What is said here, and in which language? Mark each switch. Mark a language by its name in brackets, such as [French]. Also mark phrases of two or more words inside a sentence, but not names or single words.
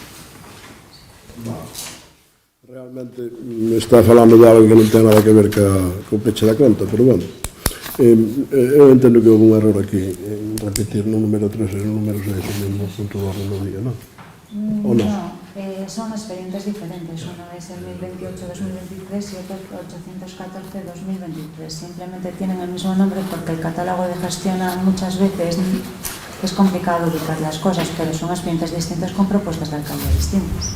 [Galician] Realmente me está falando de algo que non ten nada que ver co peche da conta, pero bueno, eu entendo que houve un error aquí en repetir no número 3 e no número 6 o mesmo punto do orden do día, non? [Spanish] ¿O no? Son expedientes diferentes. Uno es el 1028-2023 y otro 814-2023. Simplemente tienen el mismo nombre porque el catálogo de gestión muchas veces es complicado ubicar las cosas, pero son expedientes distintos con propuestas de alcalde distintas.